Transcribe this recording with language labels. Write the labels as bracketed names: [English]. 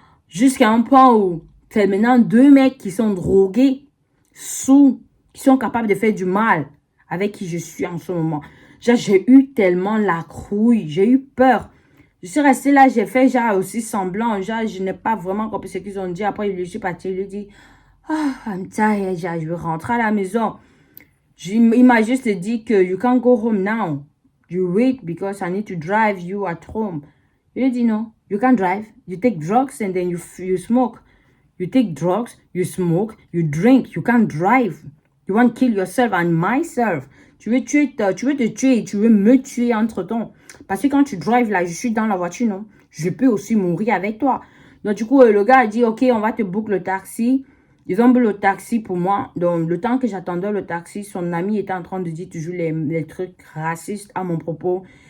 [French] Jusqu'à un point où c'est maintenant deux mecs qui sont drogués, sous, qui sont capables de faire du mal avec qui je suis en ce moment. J'ai eu tellement la crouille, j'ai eu peur. Je suis restée là, j'ai fait genre aussi semblant, genre je n'ai pas vraiment compris ce qu'ils ont dit. Après, je suis partie, il lui dit, [English] I'm tired, [French] genre, je veux rentrer à la maison. Il m'a juste dit que [English] you can't go home now. You wait because I need to drive you at home. [French] Je lui ai dit non, [English] you can't drive. You take drugs and then you smoke. You take drugs, you smoke, you drink, you can't drive. You want to kill yourself and myself. [French] Tu veux te tuer, tu veux me tuer entre-temps. Parce que quand tu drives là, je suis dans la voiture, non? Je peux aussi mourir avec toi. Donc du coup, le gars a dit, ok, on va te book le taxi. Ils ont bu le taxi pour moi. Donc le temps que j'attendais le taxi, son ami était en train de dire toujours les trucs racistes à mon propos.